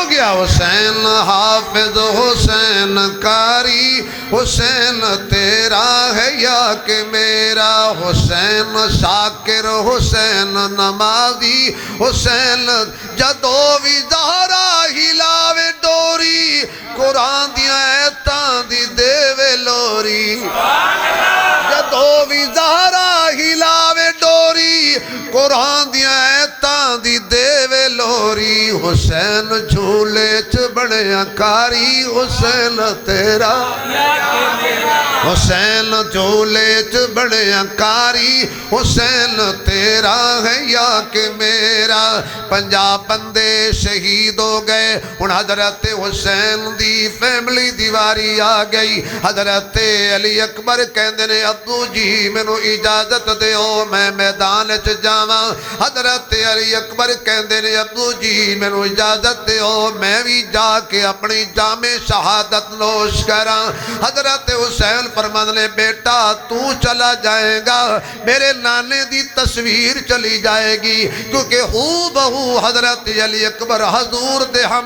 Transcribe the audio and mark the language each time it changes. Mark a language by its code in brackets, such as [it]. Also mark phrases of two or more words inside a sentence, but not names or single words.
[pa] گیا، حسین حافظ حسین قاری، حسین تیرا ہے یا کہ میرا، حسین شاکر حسین نمازی، حسین جدو بھی زہرا ہلاوے ڈوری، قرآن دیاں ایتاں دی دیوے لوری، جدو بھی زہرا ہلاوے ڈوری، قرآن دیاں ایتاں دی دیوے لوری، حسین جھولے چ بڑے کاری، حسین تیرا، حسین جھولے چ بڑیا کاری حسین تیرا ہے یا کہ میرا 50 بندے شہید ہو گئے ہن حضرت حسین دی فیملی دیواری آ گئی حضرت علی اکبر کہندے نے ابو جی مینوں اجازت دیو میں میدان چ جاواں حضرت علی اکبر کہندے نے ابو جی مینوں اجازت دیو میں بھی جا کے اپنی جام شہادت نوش کراں حضرت حسین فرماندے نے [ur] بیٹا تو چلا جائے گا [pa] میرے نانے دی تصویر چلی جائے گی کیونکہ ہو بہو حضرت علی اکبر حضور دے ہم